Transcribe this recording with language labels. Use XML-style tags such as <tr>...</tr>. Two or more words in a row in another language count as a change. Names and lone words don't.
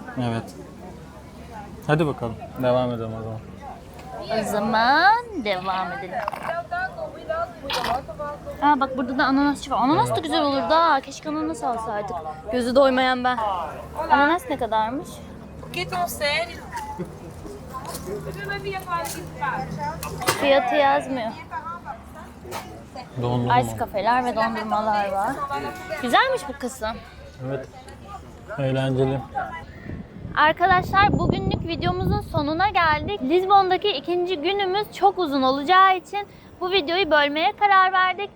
<tr>Evet. Hadi bakalım. Devam edelim o zaman. O zaman devam edelim. Aa bak burada da ananasçı var. Ananas da güzel olurdu ha. Keşke ananas alsaydık. Gözü doymayan ben. Ananas ne kadarmış?</tr> <pt>O que tão sério? Eu já vi agora aqui de baixo.</pt> <tr>Fiyatı yazmıyor. Dondurma. Ice kafeler ve dondurmalar var. Güzelmiş bu kısım. Evet. Eğlenceli. Arkadaşlar bugünlük videomuzun sonuna geldik. Lizbon'daki ikinci günümüz çok uzun olacağı için bu videoyu bölmeye karar verdik.</tr>